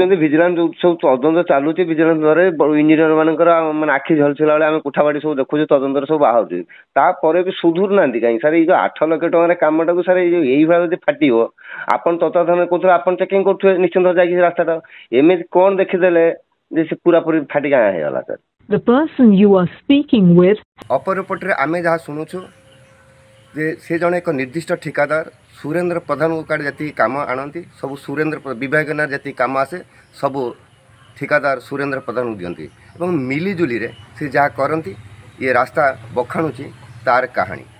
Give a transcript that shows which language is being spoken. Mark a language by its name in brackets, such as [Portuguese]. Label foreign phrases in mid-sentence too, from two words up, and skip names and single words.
[Odia] ଦେଖୁଛନ୍ତି ଭିଜିଲାନ୍ସ ଯୋଉ ସବୁ ତଦନ୍ତ ଚାଲୁଛି, ଭିଜିଲାନ୍ସ ଦ୍ୱାରା ଇଞ୍ଜିନିୟର ମାନଙ୍କର ମାନେ ଆଖି ଝଲସିଲା ବେଳେ ଆମେ କୁଠାବାଡ଼ି ସବୁ ଦେଖୁଛୁ, ତଦନ୍ତରେ ସବୁ ବାହାରୁଛି। ତାପରେ ବି ସୁଧୁରୁ ନାହାନ୍ତି କାହିଁକି ସାର୍? ଏଇ ଯୋଉ 8 ଲକ୍ଷ ଟଙ୍କାର କାମଟାକୁ ସାର୍ ଏଇ ଯୋଉ ଏଇଭଳିଆ ଯଦି ଫାଟିବ, ଆପଣ ତତ୍ତ୍ୱାବଧାନ କରୁଥିଲେ, ଆପଣ ଚେକିଂ କରୁଥିବେ ନିଶ୍ଚିନ୍ତ ଯାଇକି ରାସ୍ତାଟା। ଏମିତି କଣ ଦେଖିଦେଲେ ଯେ ସେ ପୁରାପୁରି ଫାଟିକି ହେଇଗଲା ସାର୍? [English] The person you are speaking with [Odia] ଅପରପଟରେ ଆମେ ଯାହା ଶୁଣୁଛୁ ଯେ ସେ ଜଣେ ଏକ ନିର୍ଦ୍ଦିଷ୍ଟ ଠିକାଦାର ସୁରେନ୍ଦ୍ର ପ୍ରଧାନଙ୍କ କାର୍ଡ଼ ଯେତିକି କାମ ଆଣନ୍ତି, ସବୁ ସୁରେନ୍ଦ୍ର ବିଭାଗୀୟ ନାଁରେ ଯେତିକି କାମ ଆସେ ସବୁ ଠିକାଦାର ସୁରେନ୍ଦ୍ର ପ୍ରଧାନଙ୍କୁ ଦିଅନ୍ତି ଏବଂ ମିଲିଜୁଲିରେ ସେ ଯାହା କରନ୍ତି, ଇଏ ରାସ୍ତା ବଖାଣୁଛି ତାର କାହାଣୀ।